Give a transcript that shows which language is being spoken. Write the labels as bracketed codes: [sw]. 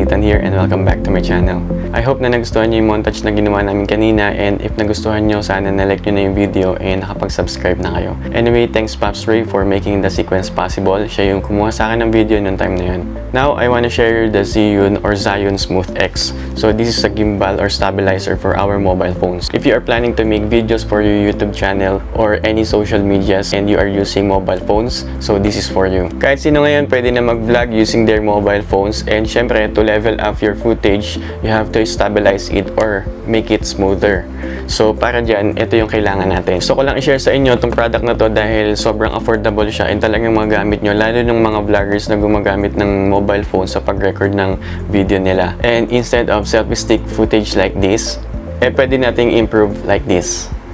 [en] Nathan here and welcome back to my channel. I hope [tl] na nagustuhan nyo yung montage na ginawa namin kanina, and if nagustuhan nyo, sana na-like nyo na yung video and nakapag-subscribe na kayo. [en] Anyway, thanks Pops Ray for making the sequence possible. [tl] Siya yung kumuha sa akin ng video noong time na yun. [en] Now, I wanna share the Zhiyun or Zhiyun Smooth X. So this is a gimbal or stabilizer for our mobile phones. If you are planning to make videos for your YouTube channel or any social medias and you are using mobile phones, so this is for you. [tl] Kahit sino ngayon pwede na mag-vlog [en] using their mobile phones, and syempre to level up your footage, you have to stabilize it or make it smoother. [tl] So para dyan, ito yung kailangan natin. So ko lang i-share sa inyo itong product na to dahil sobrang affordable siya and talagang magamit nyo, lalo ng mga vloggers na gumagamit ng mobile phone sa pag-record ng video nila. [en] And instead of selfie stick footage like this, [tl] pwede nating [en] improve like this.